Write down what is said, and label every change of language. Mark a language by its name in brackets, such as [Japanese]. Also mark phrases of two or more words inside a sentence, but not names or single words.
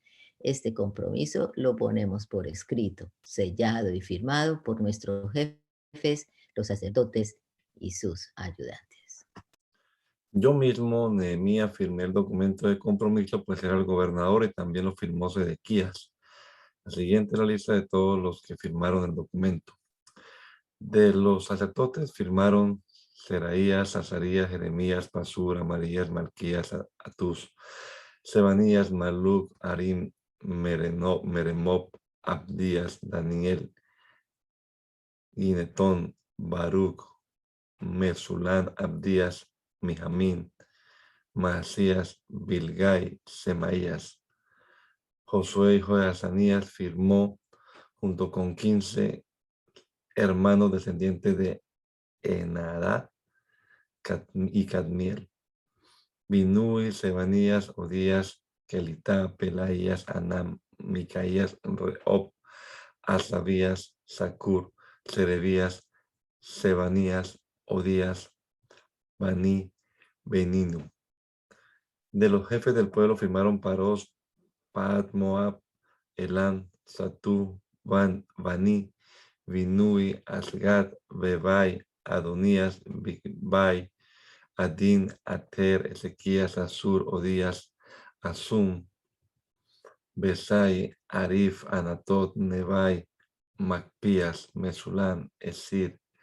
[Spanish] Este compromiso lo ponemos por escrito, sellado y firmado por nuestros jefes, los sacerdotes y sus ayudantes. Yo mismo, Nehemías, firmé el documento de compromiso, pues era el gobernador y también lo firmó Sedequías. La siguiente es la lista de todos los que firmaron el documento. De los sacerdotes firmaron Seraías, Azarías, Jeremías, Pasur, Amarías, Malquías, Atús, Sebanías, Maluc, Arim, Meremot, Abdías, Daniel, Ginetón, Baruch, Mesulán, Abdías, Mijamín, Masías, Bilgai, Semaías. Josué, hijo de Azanías, firmó junto con 15 hermanos descendientes de Enadá y Cadmiel. Binui, Sebanías, Odías, Kelitá, Pelaías, Anam, Micaías, Reob, Asabías, Sacur, Serebías, Sebanías, Odías, Baní, Beninu. De los jefes del pueblo firmaron Paros, Paat, Moab, Elam, Satú, Baní, Binui, Asgad, Bebai, Adonías, Bigbai, Adín, Ater, Ezequías, Asur, Odías, Asum, Besai, Arif, Anatot, Nebai, Macpías, Mesulán, Esir,